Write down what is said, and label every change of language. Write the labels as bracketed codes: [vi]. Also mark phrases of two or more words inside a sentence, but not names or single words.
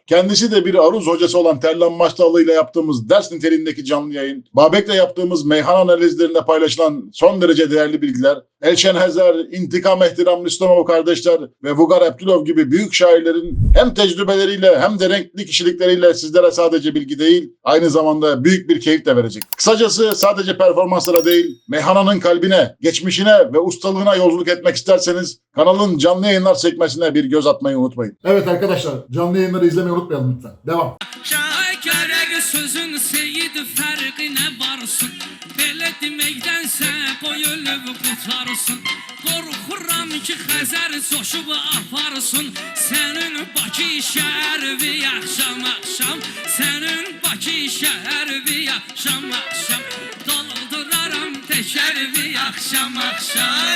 [tr] Kendisi de bir aruz hocası olan Terlan Dağlı ile yaptığımız ders niteliğindeki canlı yayın, Babek'le yaptığımız meyhane analizlerinde paylaşılan son derece değerli bilgiler, Elçen Hezer, İntikam İhtiram Rüstemov kardeşler ve Vugar Abdulov gibi büyük şairlerin hem tecrübeleriyle hem de renkli kişilikleriyle sizlere sadece bilgi değil, aynı zamanda büyük bir keyif de verecek. Kısacası sadece performanslara değil, meyhananın kalbine, geçmişine ve ustalığına yolculuk etmek isterseniz kanalın canlı yayınlar sekmesine bir göz atmayı unutmayın. Evet arkadaşlar, canlı yayınları izlemeyi unutmayalım lütfen. Devam. [az] Gerek sözün seyid fərqinə varsın. Belə deməkdənsə qoy ölüb qutarsın. Qorxuram ki Xəzər coşub aparsın. Sənin Bakı şəhəri axşam axşam, sənin Bakı şəhəri axşam axşam, doldururam təkərvi axşam axşam.